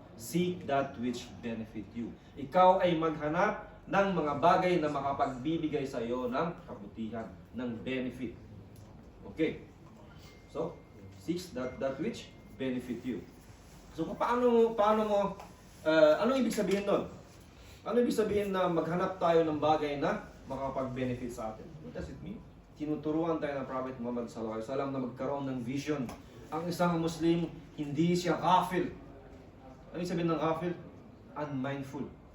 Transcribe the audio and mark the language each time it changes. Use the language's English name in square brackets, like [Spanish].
[English] Seek that which benefit you. [Filipino] Ikaw ay maghanap ng mga bagay na makapagbibigay sa iyo ng kabutihan, ng benefit. Okay. [English] So, seek that which benefit you. [Filipino] So, paano mo anong ibig sabihin nun? Ano ibig sabihin na maghanap tayo ng bagay na makapag-benefit sa atin? [English] What does it mean? [Filipino] Tinuturuan tayo ng Prophet Muhammad sallallahu alaihi wasallam na magkaroon ng vision. Ang isang Muslim, hindi siya ghafil. Ano yung sabihin ng ghafil? Unmindful.